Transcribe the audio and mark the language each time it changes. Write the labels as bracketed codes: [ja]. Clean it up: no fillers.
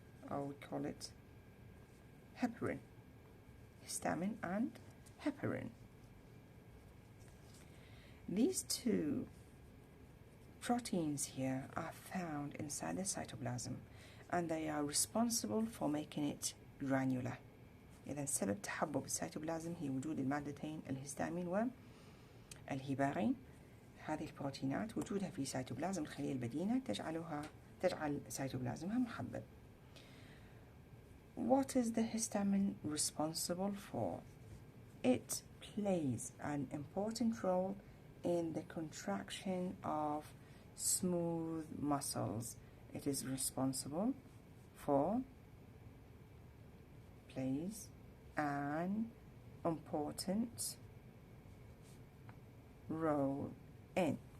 [en] I would call it heparin, histamine and heparin. These two proteins here are found inside the cytoplasm and they are responsible for making it granular. [ar] إذا سبب تحبب السيتوبلازم هي وجود المادتين الهستامين والهيبارين. هذه البروتينات وجودها في سيتوبلازم الخلية البدينة تجعل سيتوبلازمها محبب. [en] What is the histamine responsible for? It plays an important role in the contraction of smooth muscles. It is responsible for, plays an important role in.